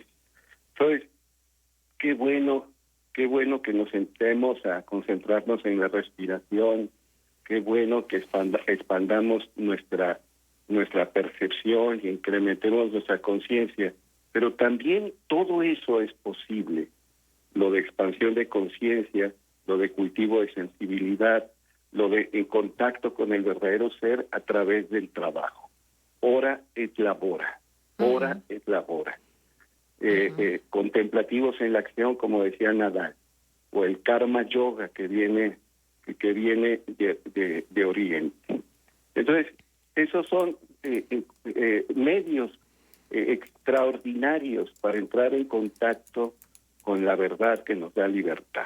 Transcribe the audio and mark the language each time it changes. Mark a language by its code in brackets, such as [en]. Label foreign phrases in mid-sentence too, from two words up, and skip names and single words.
[es] Entonces, qué bueno que nos sentemos a concentrarnos en la respiración, qué bueno que expandamos nuestra percepción y incrementemos nuestra conciencia, pero también todo eso es posible, lo de expansión de conciencia, lo de cultivo de sensibilidad, lo de en contacto con el verdadero ser a través del trabajo. [la] Ora et labora, ora et labora. [es] Contemplativos en la acción, como decía Nadal, o el [sa] कर्म योग [es] que viene de Oriente. Entonces, esos son medios extraordinarios para entrar en contacto con la verdad que nos da libertad.